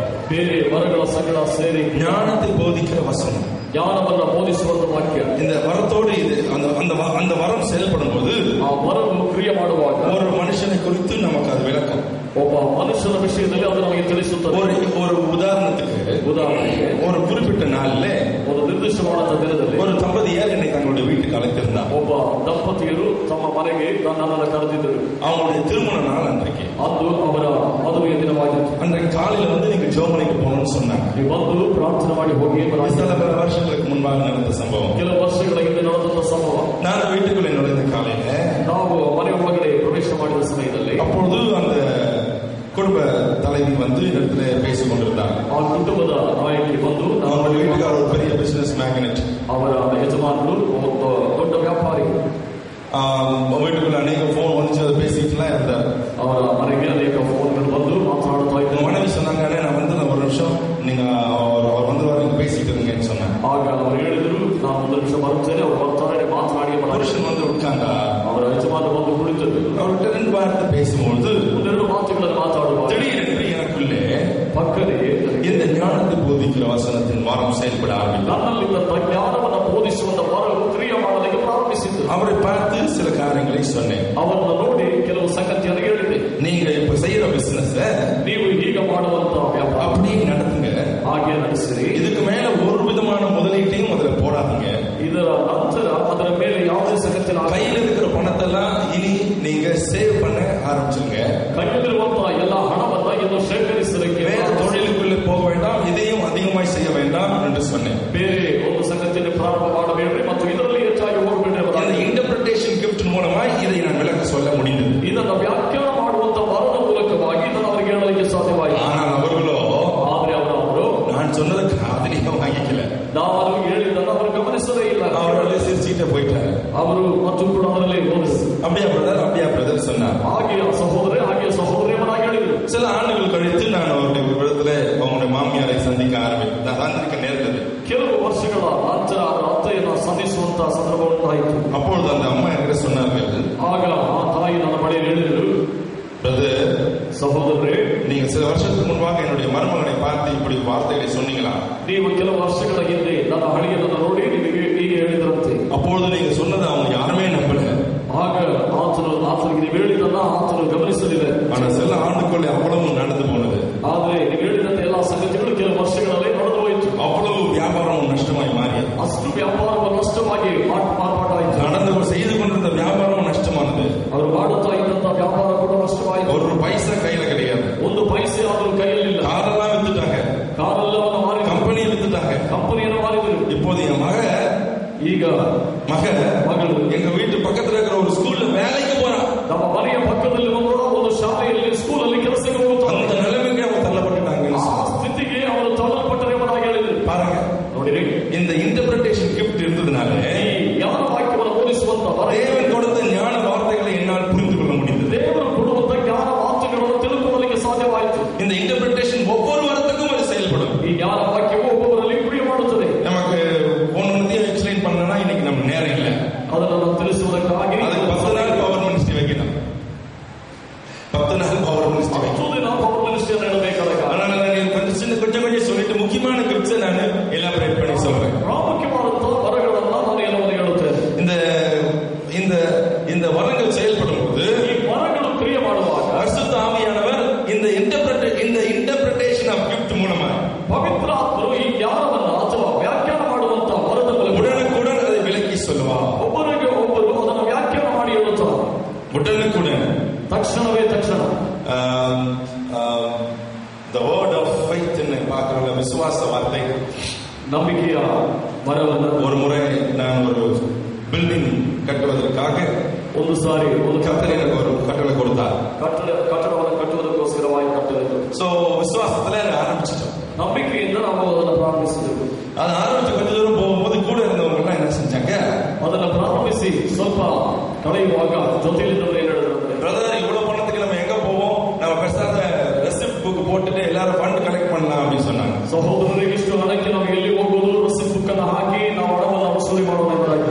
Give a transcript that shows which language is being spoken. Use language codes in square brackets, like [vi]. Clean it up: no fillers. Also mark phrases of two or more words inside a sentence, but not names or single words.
[kn] ಬೇರೆ ವರಗಳ ಸಂಗಡ ಸೇರಿ [ta] ஞானத்தை போதிக்கிற வசனம், [kn] ಜ್ಞಾನವನ್ನು ಬೋಧಿಸುವಂತ ವಾಕ್ಯ. [ta] இந்த வரத்தோடு இது அந்த வரம் செயல்படும் போது [kn] ಆ ವರವು ಕ್ರಿಯೆ ಮಾಡುವಾಗ [ta] ஒரு மனுஷனை குறித்து நமக்கு அது விளக்கம். [kn] ಒಬ್ಬ ಮನುಷ್ಯನ ವಿಷಯದಲ್ಲಿ ಅದು ನಮಗೆ ತಿಳಿಸುತ್ತದೆ. [ta] ஒரு உதாரணத்துக்கு ஒரு குறிப்பிட்ட நாள்ல [kn] ಒಂದು ನಿರ್ದಿಷ್ಟವಾದ ದಿನದಲ್ಲಿ [ta] ஒரு தம்பதியார் என்னை தங்களுடைய வீட்டுக்கு அழைத்திருந்தார். [kn] ಒಬ್ಬ ದಂಪತಿಯರು ತಮ್ಮ ಮನೆಗೆ ನನ್ನನ್ನು ಕರೆದಿದ್ದರು. [ta] அவங்களுடைய திருமண நாள் அன்றைக்கு. [kn] ಅದು ಅವರ ಮದುವೆಯ ದಿನವಾಗಿತ್ತು. [ta] அன்றைக்கு காலையில வந்து நீங்க ஜெர்மனிக்கு போகணும்னு சொன்னாங்க. [kn] ನೀವು ಬಂದು ಪ್ರಾರ್ಥನೆ ಮಾಡಿ ಹೋಗಿ. [ta] சில பல வருஷங்களுக்கு முன்பாக நடந்த சம்பவம். [kn] ಕೆಲವು ವರ್ಷಗಳ ಹಿಂದೆ ನಡೆದಂತ ಸಂಭವ. [ta] நான் வீட்டுக்குள்ளே நுழைந்த காலையில [kn] ನಾವು ಮನೆ ಒಳಗಡೆ ಪ್ರವೇಶ ಮಾಡಿದ ಸಮಯದಲ್ಲಿ [ta] அப்பொழுது அந்த குடும்ப தலைவி வந்து இடத்துல பேசிக் கொண்டிருந்தார். [kn] ಆ ಕುಟುಂಬದ ನಾಯಕಿ ಬಂದು [ta] நம்ம வீட்டுக்கார ஒரு பெரிய [en] business magnet, [kn] ಅವರ ಯಜಮಾನರು ಒಬ್ಬ ದೊಡ್ಡ ವ್ಯಾಪಾರಿ. [ta] வீட்டுக்குள்ள அநேக போன் வந்துச்சு, அதை பேசிட்டுலாம் இருந்தார். [kn] ಅವರ ಮನೆಗೆ ಅನೇಕ ಫೋನ್ಗಳು ಬಂದು ಮಾತನಾಡ್ತಾ ಇದ್ದರು. [ta] மனைவி சொன்னாங்க, நான் வந்து ஒரு நிமிஷம் நீங்க அவர் வந்து பேசிட்டு இருங்கன்னு சொன்னாங்க. [kn] ಆಗ ಅವರು ಹೇಳಿದ್ರು, ನಾನು ಒಂದು ನಿಮಿಷ ಬರುತ್ತೇನೆ, ಅವರು ಬರ್ತಾರೆ, ಮಾತನಾಡಿ. [ta] புருஷன் வந்து உட்கார்ந்தா, [kn] ಅವರ ಯಜಮಾನ ಬಂದು ಕುಳಿತರು. [ta] அவர்கிட்ட 2 வார்த்தை பேசும்போது [kn] ಒಂದೆರಡು ಮಾತುಗಳನ್ನು ಮಾತಾಡುವ [ta] திடீரென்று எனக்குள்ளே [kn] ಪಕ್ಕದೇ [ta] இந்த ஞானத்தை போதிக்கிற வசனத்தின் வாரம் செயல்பட ஆரம்பித்தார். [kn] ನನ್ನಲ್ಲಿದ್ದಂತ ಜ್ಞಾನವನ್ನು ಬೋಧಿಸುವಂತ ವರವು ಕ್ರಿಯೆ ಮಾಡಲಿಕ್ಕೆ ಪ್ರಾರಂಭಿಸಿತು. [ta] அவரை பார்த்து சில காரியங்களை சொன்னேன். [kn] ಅವರನ್ನು ನೋಡಿ ಕೆಲವು ಸಂಗತಿಯನ್ನು ಹೇಳಿದೆ. [ta] நீங்க இப்ப செய்யற பிசினஸ் [kn] ನೀವು ಈಗ ಮಾಡುವಂತ ವ್ಯಾಪಾರ [ta] அப்படி நடத்துங்க, [kn] ಹಾಗೆ ನಡೆಸಿರಿ. [ta] இதுக்கு மேல ஒரு விதமான முதலீட்டையும் அதுல போடாதீங்க. [kn] ಇದರ ನಂತರ ಅದರ ಮೇಲೆ ಯಾವುದೇ ಸಂಗತಿ [ta] கையில் இருக்கிற பணத்தெல்லாம் இனி நீங்க சேவ் பண்ண ஆரம்பிச்சுங்க. [kn] ಕೈಯಲ್ಲಿರುವಂತ ಎಲ್ಲ ಹಣವನ್ನ ಇನ್ನು ಶೇಖರಿಸಲಿಕ್ಕೆ [ta] வேற தொழிலுக்குள்ளே போக வேண்டாம், இதையும் அதிகமாய் செய்ய வேண்டாம் என்று சொன்னேன். [kn] ಬೇರೆ ಒಂದು ಸಂಗತಿಯನ್ನು ಪ್ರಾರಂಭ ಮಾಡಬೇಡ್ರಿ ಮತ್ತು ಇದರಲ್ಲಿ ಹೆಚ್ಚಾಗಿ ಹೋಗಬೇಡ್ರಿ. [ta] இந்த [en] interpretation gift [ta] மூலமாய் இதை நான் விளக்க சொல்ல முடிந்தது. [kn] ಇದನ್ನು ವ್ಯಾಖ್ಯಾನ ಮಾಡುವಂತ ವರದ ಮೂಲಕವಾಗಿ ನಾನು ಅವರಿಗೆ ಹೇಳಲಿಕ್ಕೆ ಸಾಧ್ಯವಾಯಿತು. [ta] ஆனால் அவர்களோ [kn] ಆದ್ರೆ ಅವರು [ta] நான் சொன்னதை காதலிக்க வாங்கிக்கல. [kn] ನಾನು ಹೇಳಿದ್ದನ್ನು ಅವರು ಗಮನಿಸಲೇ ಇಲ್ಲ. [ta] அவர்களே சிரிச்சுட்டே போயிட்டாரு. [kn] ಅವರು ಮತ್ತು ಕೂಡ ಅದರಲ್ಲಿ [ta] அப்படியா பிரதர் சொன்னார். [kn] ಹಾಗೆ ಸಹೋದರಿಯನ್ನಾಗಿ ಹೇಳಿದರು. [ta] சில ஆண்டுகள் கழித்து நான் அவருடைய விடத்துல அவங்களுடைய மாமியாரை சந்திக்க ஆரம்பித்தேன். நான் சந்திக்க நேர்ந்தது. [kn] ಕೆಲವು ವರ್ಷಗಳ ನಂತರ ಅವರ ಅತ್ತೆಯನ್ನು ಸಂಧಿಸುವಂತಹ ಸಂದರ್ಭ ಉಂಟಾಯಿತು. [ta] அப்பொழுது அந்த அம்மா என்கிட்ட சொன்னார்கள், [kn] ಆಗ ಆ ತಾಯಿ ನನ್ನ ಬಳಿಯಲ್ಲಿ ಹೇಳಿದರು, [ta] பிரதர், [kn] ಸಹೋದರರೇ, [ta] நீங்க சில வருஷத்துக்கு முன்பாக என்னுடைய மருமகனை பார்த்து இப்படி வார்த்தைகளை சொன்னீங்களா? [kn] ನೀವು ಕೆಲವು ವರ್ಷಗಳ ಹಿಂದೆ ನನ್ನ ಹಳಿಯನ್ನು ನೋಡಿ ನಿಮಗೆ ಹೀಗೆ ಹೇಳಿದ್ರಂತೆ. [ta] அப்பொழுது நீங்க சொன்னதை அவங்க யாருமே நம்பல. [kn] ಆಗ ಆತನಿಗೆ ನೀವು ಹೇಳಿದ್ದನ್ನ ಆತನು ಗಮನಿಸಲಿಲ್ಲ. [ta] ஆனா சில ஆண்டுக்குள்ளே அவ்வளவு நடந்து போனது. [kn] ಆದ್ರೆ ನೀವು ಹೇಳಿದಂತೆ ಎಲ್ಲಾ ಸಂಗತಿಗಳು ಕೆಲವು ವರ್ಷಗಳಲ್ಲೇ ನಡೆದು ಹೋಯಿತು. [ta] அவ்வளவு வியாபாரம் நஷ்டமாய் மாறியது. [kn] ಅಷ್ಟು ವ್ಯಾಪಾರವು ನಷ್ಟವಾಗಿ ಮಾರ್ಪಾಟಾಯಿತು. [ta] நடந்து செய்து கொண்டிருந்த வியாபாரம் நஷ்டமானது. [kn] ಅವರು ಮಾಡುತ್ತಾ ಇದ್ದಂತ ವ್ಯಾಪಾರ ಕೂಡ ನಷ್ಟವಾಯಿತು. [ta] ஒரு பைசா கையில கிடையாது. [kn] ಒಂದು ಪೈಸೆ ಆದರೂ ಕೈಯಲ್ಲಿಲ್ಲ. [ta] காரெல்லாம் வித்துட்டாங்க, [kn] ಕಾರೆಲ್ಲವನ್ನು ಮಾರಿ [ta] கம்பெனியை வித்துட்டாங்க, [kn] ಕಂಪನಿಯನ್ನು ಮಾರಿದರು. [ta] இப்போது என் [kn] ಈಗ [ta] மகள் எங்க வீட்டு பக்கத்துல இருக்கிற ஒரு ஸ்கூல்ல வேலைக்கு போறான். [kn] ನಮ್ಮ ಮನೆಯ ಪಕ್ಕದಲ್ಲಿ ಒಂದು ಶಾಲೆಯಲ್ಲಿ ಸ್ಕೂಲಲ್ಲಿ ಕೆಲಸಕ್ಕೆ ಹೋಗುತ್ತಾರೆ. [ta] அந்த நிலைமைக்கு அவங்க தள்ளப்பட்டுட்டாங்க. [kn] ಆ ಸ್ಥಿತಿಗೆ ಅವರು ತಳ್ಳಲ್ಪಟ್ಟರೆ ಎಂಬುದಾಗಿ ಹೇಳಿದರು. [ta] பாருங்க, [kn] ನೋಡಿರಿ, [ta] இந்த [en] interpretation gift [ta] இருந்ததுனால [kn] ಈ ಜ್ಞಾನ ವಾಕ್ಯವನ್ನು ಬೋಧಿಸುವಂತ [ta] தேவன் கொடுத்த ஞான வார்த்தைகளை என்னால் புரிந்து கொள்ள முடிந்தது. [kn] ದೇವರು ಕೊಡುವಂತ ಜ್ಞಾನ ಮಾತುಗಳನ್ನು ತಿಳ್ಕೊಳ್ಳಲಿಕ್ಕೆ ಸಾಧ್ಯವಾಯಿತು. [ta] இந்த இன்டர்பிரேஷன் ஒவ்வொரு வாரத்துக்கும் அது செயல்படும். [kn] ಈ ಜ್ಞಾನ ವಾಕ್ಯವು ಒಬ್ಬೊಬ್ಬರಲ್ಲಿ ಕ್ರಿಯೆ ಮಾಡುತ್ತದೆ. [ta] நமக்கு ஒன்னொன்னையும் எக்ஸ்பிளைன் பண்ணனா இன்னைக்கு நம்ம நேரம் இல்லை. [kn] ಅದನ್ನು ತಿಳಿಸುವುದಕ್ಕಾಗಿ [ta] அதுக்கு 10 நாள் [en] power ministry [ta] வைக்கணும். 10 நாள் [en] power ministry [ta] வைக்கணும். [kn] 10 ದಿನ [en] power ministry [kn] ಹೇಳಬೇಕಾದಾಗ [ta] அதனால நான் கொஞ்சம் சொல்லிட்டு முக்கியமான கிஃப்ட்ஸ் நான் எலாபரேட் பண்ணி சொல்றேன். [kn] ಪ್ರಾಮುಖ್ಯವಾದಂತಹ ವರಗಳನ್ನ ನಾನು ಎಲ್ಲವನ್ನು ಹೇಳುತ್ತೇನೆ. [ta] இந்த வரங்கள் செயல்படும் போது, [kn] ಈ ವರಗಳು ಕ್ರಿಯೆ ಮಾಡುವಾಗ [ta] பரிசுத்த ஆவியானவர் இந்த [en] interpretation of gift [ta] மூலமா [kn] ಪವಿತ್ರ ಆತ್ಮರು ಈ ಜ್ಞಾನವನ್ನ ಅಥವಾ ವ್ಯಾಖ್ಯಾನ ಮಾಡುವಂತಹ ವರದ ಮೂಲಕ [ta] உடனுக்குடன் அதை விளக்கி சொல்லுவார். [kn] ಒಬ್ಬರಿಗೆ ಒಬ್ಬರು ಅದನ್ನು ವ್ಯಾಖ್ಯಾನ ಮಾಡಿ ಹೇಳುತ್ತಾರೆ. [ta] உடனுக்குடன், [kn] ತಕ್ಷಣವೇ ತಕ್ಷಣ. [en] the word of faith [ta] ன்னு பார்க்கறோம், விசுவாச வார்த்தை. [kn] ನಂಬಿಕೆಯ ಮರವನ್ನು [ta] ஒரு முறை நான் ஒரு பில்டிங் கட்டுவதற்காக [kn] ಒಂದು ಸಾರಿ ಒಂದು [ta] கர்த்தர் எனக்கு ஒரு கட்டளை கொடுத்தார். [kn] ಕಟ್ಟಡವನ್ನು ಕಟ್ಟುವುದಕ್ಕೋಸ್ಕರವಾಗಿ ಕಟ್ಟಬೇಕು. [ta] சோ விசுவாசத்துல ஆரம்பிச்சிட்டோம். [kn] ನಂಬಿಕೆಯಿಂದ ನಾವು ಅದನ್ನು ಪ್ರಾರಂಭಿಸಿದೆವು. [ta] அது ஆரம்பிச்சு கொஞ்ச தூரம் போகும்போது கூட இருந்தவங்க எல்லாம் என்ன செஞ்சாங்க, [kn] ಅದನ್ನು ಪ್ರಾರಂಭಿಸಿ ಸ್ವಲ್ಪ ಕಳೆಯುವಾಗ ಜೊತೆಯಲ್ಲಿದ್ದವರು ಏನು ಹೇಳಿದ್ರು, [ta] பிரதர், இவ்வளவு பணத்துக்கு நம்ம எங்க போவோம், நம்ம பெருசாக [en] receipt book [ta] போட்டுட்டு எல்லாரும் [en] fund collect [ta] பண்ணலாம் அப்படின்னு சொன்னாங்க. [kn] ಸಹೋದರರಿಗೆ ಇಷ್ಟು ಹಣಕ್ಕೆ ನಾವು ಎಲ್ಲಿ ಹೋಗುವುದು, [en] receipt book [kn] ಅನ್ನು ಹಾಕಿ ನಾವು ಹಣವನ್ನು ವಸೂಲಿ ಮಾಡೋಣ ಎಂಬುದಾಗಿದೆ.